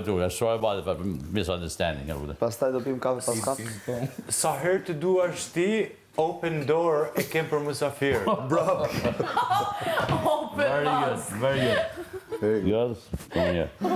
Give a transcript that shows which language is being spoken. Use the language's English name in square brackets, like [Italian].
[English] Sorry about it for misunderstanding. [Albanian] Pastaj do pim kafe pas kafe. Sa herë të duash ti, [English] open door [Albanian] e kem për musafir. [English] Very good. Very good. Yes. Come on here.